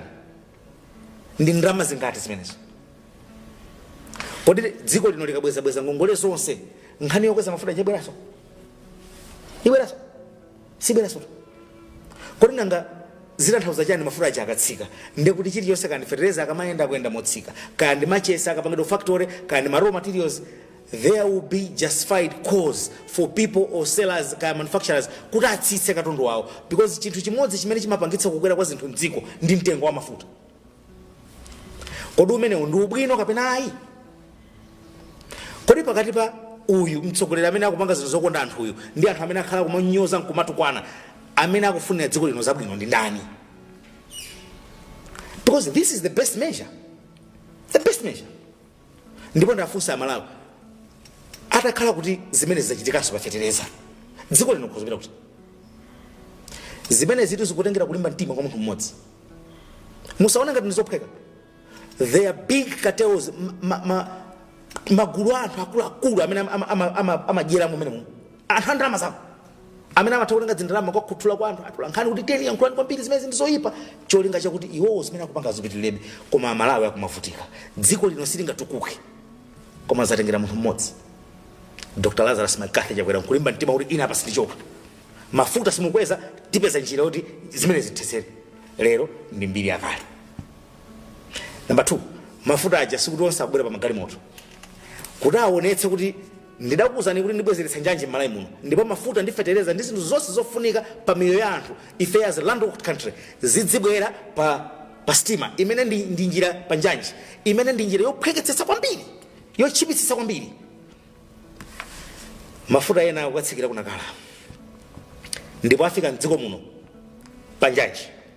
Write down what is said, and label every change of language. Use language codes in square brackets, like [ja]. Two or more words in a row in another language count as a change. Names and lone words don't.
[ny] Ndi ndalama zingati zimenezo? Kodi dziko lino likabweza ngongole zonse nkhani yokweza mafuta njebweraso? Ibweraso? Sibweraso. Kodi nanga zitanthauza chani mafuta aja akatsika? Ndiye kuti chiliyonse kandi fertilizer akamayenda kuyenda motsika, kandi machesa akapangidwa factory, kandi ma [en] raw materials, there will be justified cause for people or sellers [ny] ka manufacturers kuti atsitse katundu wawo, because chinthu chimodzi chimene chimapangitsa kukwera kwa zinthu mdziko ndi mtengo wa mafuta. Kodi umenewu ndi ubwino kapena ayi? Kodi pakati pa uyu mtsogoleri amene akupanga zinthu zokonda anthu uyu ndi anthu amene akhala kumanyoza nkumatukwana amene akufunira dziko lino zabwino ndi ndani? [en] Because this is the best measure. The best measure. [ny] Ndipo ndafunsa Amalawi atakhala kuti zimene zachitikanso pa fetereza dziko lino kuzopita kuti zimene zitu zikutengera kulimba mtima kwa munthu mmodzi. Musaona ngati ndizophweka. [en] They are big cartels, [ny] magulu anthu akuluakulu amene amadyera mumene muno. Anthu andalama zawo amene amathakutenga zindalama kwa kuthula kwa anthu atula nkhani kuti teni yankhulani kwambiri zimene ndizoyipa cholinga chakuti iwowo zimene akupanga zipitirebe. Koma Amalawi akumavutika. Dziko lino silingatukuke koma zatengera munthu mmodzi. Dr. Lazarus Makathe chakwera nkulimba mtima kuti ina apa sitichoka. Mafuta simukweza tipeza njira kuti zimene zithesere. Lero ndi mbiri yakale. Number 2, mafuta aja sikuti onse abwera pa magalimoto. Kuti aonetse kuti ndidakuwuzani kuti ndibwezeretsa njanje m'Malawi muno. Ndipo mafuta ndi fetereza ndi zinthu zonse zofunika pa miyoyo ya anthu ife [en] as a landlocked country [ny] zidzibwera pa stima imene ndi njira pa njanje imene ndi njira yophweketsetsa kwambiri, yochipitsitsa kwambiri. Mafuta ena akatsikira kunakala ndipo afika mdziko muno pa njanje.